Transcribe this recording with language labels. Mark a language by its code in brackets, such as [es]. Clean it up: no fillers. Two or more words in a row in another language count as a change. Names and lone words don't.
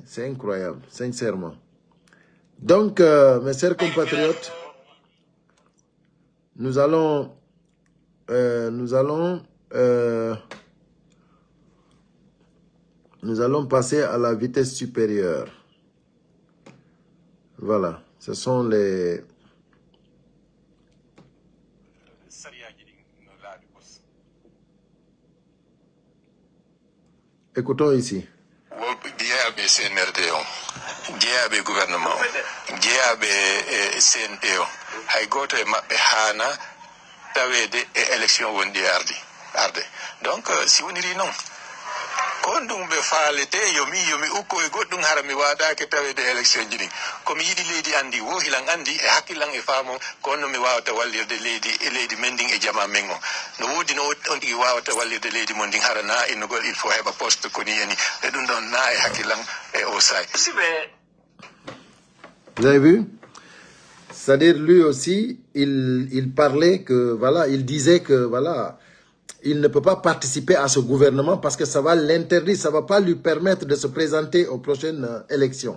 [fr] C'est incroyable, sincèrement. Donc, mes chers compatriotes, nous allons passer à la vitesse supérieure. Voilà, ce sont les... Écoutons ici. [ff] Jeyaɓe CNRD o jeyaɓe gouvernement o jeyaɓe CNP o hay goto e maɓɓe hana tawede e élection wonɗi arde [fr] donc si [ff] woniri noon kon ɗum ɓe faalete yomi ukko e goɗɗum hara mi waɗake tawede élection ji ɗin komi yiɗi leydi andi wohilan andi e hakkillan e faamo kono mi wawata wallirde leydi men ndin e jama men o no woodi no on tigi wawata wallirde leydi mon ndin hara na innugol [fr] il faut [ff] heɓa poste koni yani e ɗum ɗon na e hakkillan e o say. [fr] Vous avez vu? C'est-à-dire lui aussi, il parlait que, voilà, il disait que, voilà, il ne peut pas participer à ce gouvernement parce que ça va l'interdire, ça ne va pas lui permettre de se présenter aux prochaines élections.